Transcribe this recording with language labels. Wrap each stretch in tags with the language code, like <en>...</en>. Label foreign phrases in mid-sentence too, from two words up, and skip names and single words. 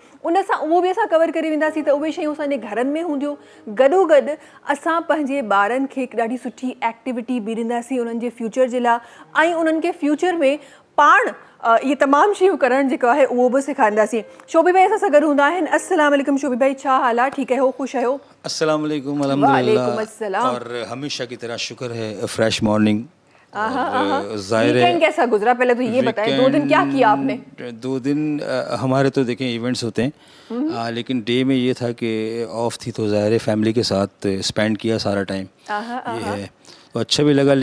<sd>उन सां उहो बि असां कवर करे वेंदासीं त उहे शयूं असांजे घरनि में हूंदियूं। गॾोगॾु असां पंहिंजे ॿारनि खे हिकु ॾाढी सुठी एक्टिविटी बि ॾींदासीं उन्हनि जे फ्यूचर जे लाइ ऐं उन्हनि खे फ्यूचर में पाण इहे तमामु शयूं करणु जेको आहे उहो बि सेखारींदासीं। शोभी भाई असां सां गॾु हूंदा आहिनि।</sd> <ar>السلام عليكم</ar> <sd>शोभी भाई, छा हाल आहे? ठीकु आहियो? ख़ुशि आहियो?</sd> <ar>السلام عليكم, وعليكم السلام.</ar> <hi>और हमेशा की तरह शुक्र है</hi> <en>fresh morning.</en> <hi>वीकेंड कैसा गुजरा पहले तो ये बताएं, 2 दिन क्या किया आपने? 2 दिन हमारे तो देखें इवेंट्स होते हैं, लेकिन डे में ये था कि ऑफ थी तो ज़ाहिर फैमिली के साथ स्पेंड किया सारा टाइम, ये है तो अच्छा भी लगा।</hi>